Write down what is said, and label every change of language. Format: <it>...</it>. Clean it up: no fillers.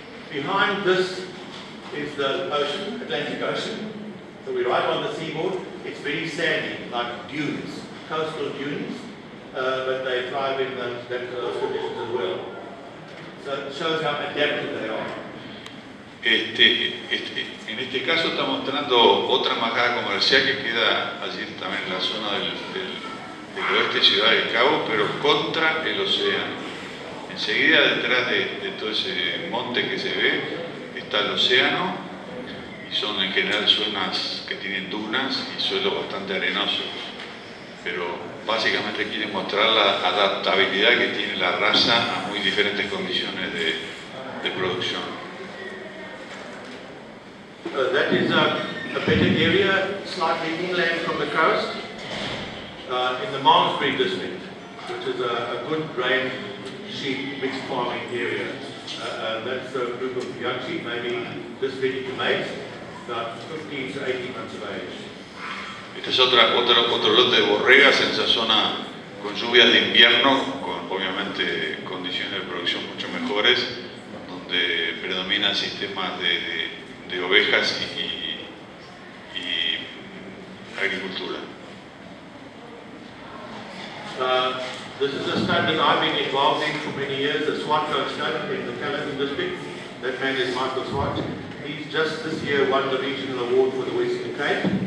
<en>Behind this is the ocean, Atlantic Ocean. So we're right on the seaboard. It's very sandy, like dunes, coastal dunes, but they thrive in those conditions as well. So it shows how adaptive they are.</en> <es>En este caso está mostrando otra embajada comercial que queda allí también en la zona del oeste, Ciudad del Cabo, pero contra el océano. Enseguida detrás de todo ese monte que se ve está el océano, y son en general zonas que tienen dunas y suelos bastante arenosos, pero básicamente quieren mostrar la adaptabilidad que tiene la raza a muy diferentes condiciones de producción.</es> <en>That is a better area, slightly inland from the coast, in the Malmesbury district, which is a good grain sheep mixed farming area. That's a group of young sheep, maybe just ready to mate, about 15 to 18 months of age.</en> <es>Este es otro lote de borregas en esa zona con lluvias de invierno, con obviamente condiciones de producción mucho mejores, donde predominan sistemas de ovejas y agricultura.</es> <en>This is a stud that I've been involved in for many years, the Swatcoat stud in the Caledon district. That man is Michael Swat. He's just this year won the regional award for the Western Cape.</en>